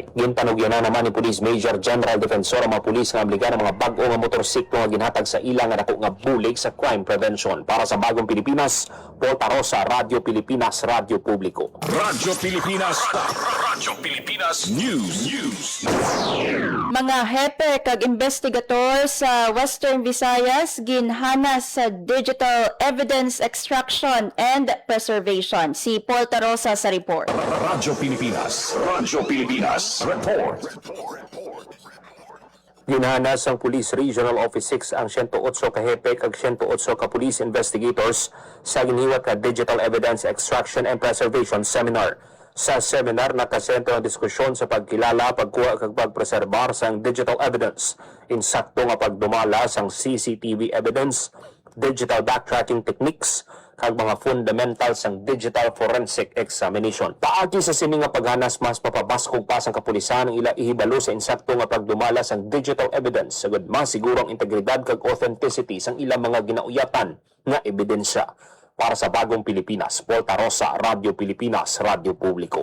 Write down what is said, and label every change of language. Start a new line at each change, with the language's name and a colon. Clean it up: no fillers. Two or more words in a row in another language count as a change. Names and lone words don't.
Hiligaynon: Ginpanugyanan naman ni Police Major General Defensor ang mga pulis nga obligar ang mga bag-o nga motorsiklo nga ginhatag sa ilang nga dako nga bulig sa
English: crime prevention.
Hiligaynon: Para sa Bagong Pilipinas, Paul Tarosa, Radyo Pilipinas, Radyo Publiko. Radyo Pilipinas. Radyo Pilipinas News. Mga hepe kag investigator sa Western Visayas ginhana sa
English: digital evidence extraction and preservation.
Hiligaynon: Si Paul Tarosa sa report. Radyo Pilipinas. Radyo Pilipinas. Report. Ginhanas ang Police Regional Office 6 ang 108 ka hepe kag 108 ka
English: police investigators
Hiligaynon: sa ginhiwat ka Digital Evidence Extraction and Preservation Seminar. Sa seminar, nakasentro ang diskusyon sa pagkilala, pagkuha kag pagpreserbar sang
English: digital evidence,
Hiligaynon: insakto nga pagdumala sang
English: CCTV evidence, digital backtracking techniques,
Hiligaynon: kag mga fundamentals sang
English: digital forensic examination.
Hiligaynon: Paagi sa sini nga paghanas, mas mapabaskog pa sang kapulisan ang ila ihibalo sa insakto nga pagdumala sang
English: digital evidence
Hiligaynon: sagud masiguro ang integridad kag authenticity sang ilang mga ginauyatan nga ebidensya. Para sa Bagong Pilipinas, Paul Tarosa, Radyo Pilipinas, Radyo Publiko.